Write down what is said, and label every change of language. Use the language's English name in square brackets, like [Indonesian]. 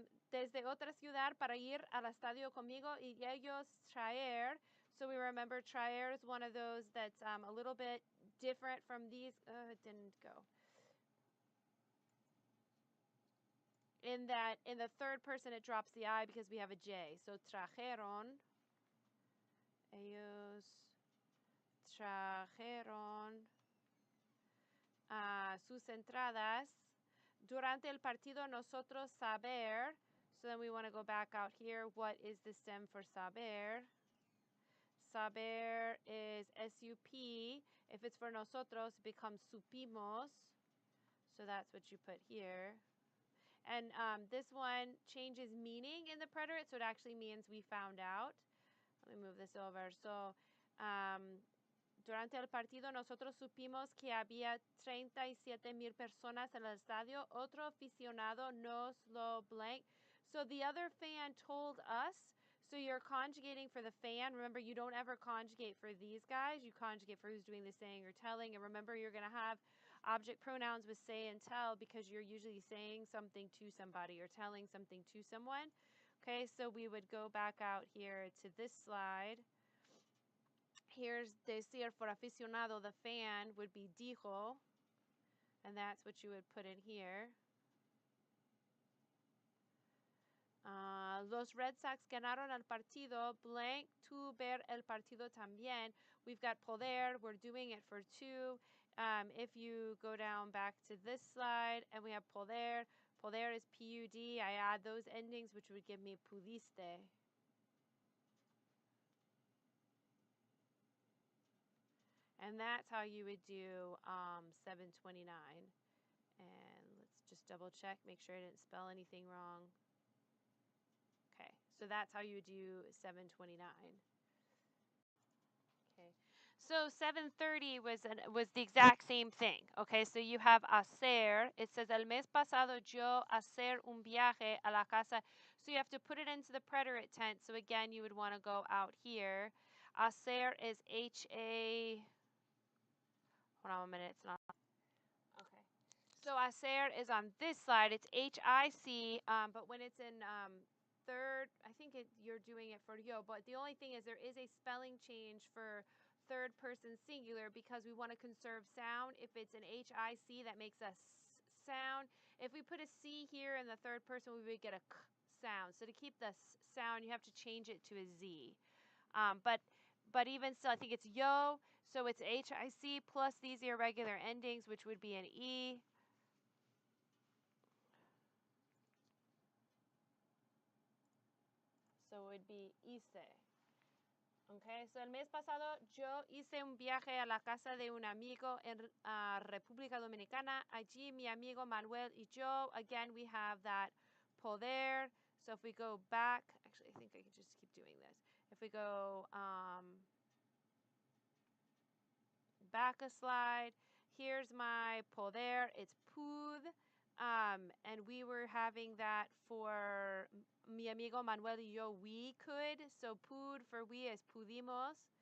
[Spanish] Desde otra ciudad para ir al estadio conmigo y ellos traer. [English] So we remember traer is one of those that's a little bit different from these. It didn't go. In the third person, it drops the I because we have a J. [Spanish] So trajeron. Ellos trajeron sus entradas. Durante el partido, nosotros saber. [English] So then we want to go back out here. What is the stem for saber? Saber is S-U-P. If it's for nosotros, it becomes supimos. So that's what you put here. And this one changes meaning in the preterite, so it actually means we found out. Let me move this over. [Spanish] So, durante el partido nosotros supimos que había 37,000 personas en el estadio. Otro aficionado nos lo blank. [English] So the other fan told us. So you're conjugating for the fan. Remember, you don't ever conjugate for these guys. You conjugate for who's doing the saying or telling. And remember, you're going to have object pronouns with say and tell because you're usually saying something to somebody or telling something to someone. Okay, so we would go back out here to this slide. Here's decir for aficionado, the fan would be dijo, and that's what you would put in here. [Spanish] Los Red Sox ganaron el partido. Blank tu ver el partido también. [English] We've got poder. We're doing it for two. If you go down back to this slide, and we have poder. Poder is P-U-D. I add those endings, which would give me pudiste. And that's how you would do 729. And let's just double check, make sure I didn't spell anything wrong. Okay, so that's how you would do 729. Okay, so 730 was the exact same thing. Okay, so you have hacer. It says [Spanish] el mes pasado yo hacer un viaje a la casa. [English] So you have to put it into the preterite tense. So again, you would want to go out here. Hacer is H-A. Hold on a minute, it's not. Okay. So hacer is on this slide. It's H-I-C, but when it's in third, I think you're doing it for yo. But the only thing is there is a spelling change for third person singular because we want to conserve sound. If it's an H-I-C, that makes a sound. If we put a C here in the third person, we would get a k sound. So to keep the sound, you have to change it to a Z. But even still, I think it's yo, so it's H-I-C plus these irregular endings, which would be an E. So it would be hice. [Spanish] Okay, so el mes pasado yo hice un viaje a la casa de un amigo en República Dominicana. Allí mi amigo Manuel y yo, [English] again, we have that [Spanish] poder. [English] So if we go back, actually, I think I can just keep doing this. If we go back a slide, here's my poder, it's pud, and we were having that for [Spanish] mi amigo Manuel y yo, [English] we could, so pud for we is pudimos,